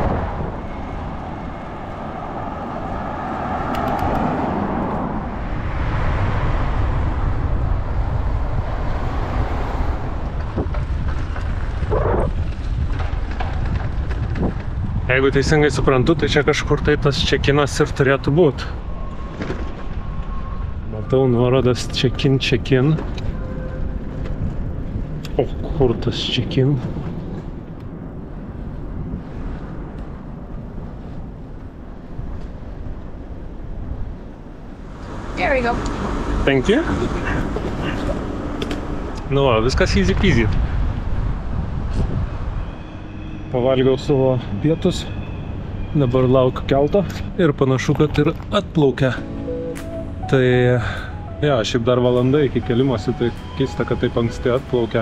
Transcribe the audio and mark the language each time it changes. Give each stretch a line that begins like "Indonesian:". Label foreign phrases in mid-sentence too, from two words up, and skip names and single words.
Lithuanian: Jeigu teisingai suprantu, tai čia kažkur tai tas čekinas ir turėtų būti. Matau nuorodas check-in. O kur tas check-in?
English: There we go. Thank you.
Lithuanian: Nu, viskas
English: easy peasy.
Lithuanian: Pavalgiau savo pietus, dabar laukiu kelto ir panašu, kad ir atplaukia. Tai, ja, šiaip dar valanda iki kelimosi, tai keista, kad taip anksti atplaukia.